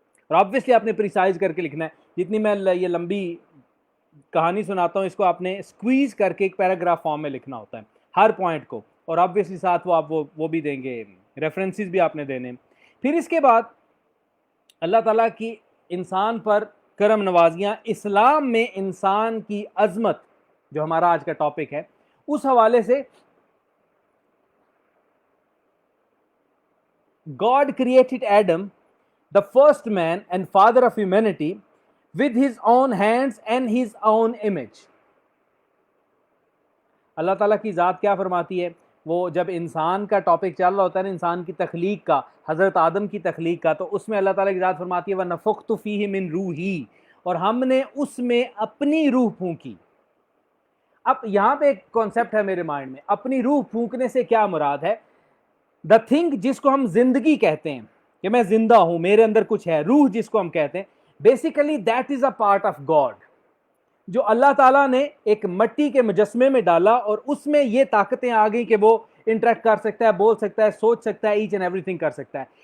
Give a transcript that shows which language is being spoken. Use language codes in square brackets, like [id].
[ur] اور آبویسلی آپ نے پریسائز کر کے لکھنا ہے. جتنی میں یہ لمبی کہانی سناتا ہوں اس کو آپ نے اسکویز کر کے ایک پیراگراف فارم میں لکھنا ہوتا ہے ہر پوائنٹ کو, اور آبویسلی ساتھ وہ آپ وہ بھی دیں گے, ریفرنسز بھی آپ نے دینے. پھر اس کے بعد اللہ تعالیٰ کی انسان پر کرم نوازیاں, اسلام میں انسان کی عظمت جو ہمارا آج کا ٹاپک ہے اس حوالے سے. [en] God created Adam, the first man and father of humanity, with his own hands and his own image. [ur] اللہ تعالیٰ کی ذات کیا فرماتی ہے؟ وہ جب انسان کا ٹاپک چل رہا ہوتا ہے نا, انسان کی تخلیق کا, حضرت آدم کی تخلیق کا, تو اس میں اللہ تعالیٰ کی ذات فرماتی ہے [ar] وَنَفَخْتُ فِيهِ مِن رُوحِي, [ur] اور ہم نے اس میں اپنی روح پھونکی. اب یہاں پہ ایک کانسیپٹ ہے میرے مائنڈ میں, اپنی روح پھونکنے سے کیا مراد ہے؟ دا تھنگ جس کو ہم زندگی کہتے ہیں کہ میں زندہ ہوں, میرے اندر کچھ ہے, روح جس کو ہم کہتے ہیں, basically [en] that is a part of God [ur] جو اللہ تعالیٰ نے ایک مٹی کے مجسمے میں ڈالا, اور اس میں یہ طاقتیں آ گئی کہ وہ انٹریکٹ کر سکتا ہے, بول سکتا ہے, سوچ سکتا ہے, ایچ اینڈ ایوری تھنگ کر سکتا ہے.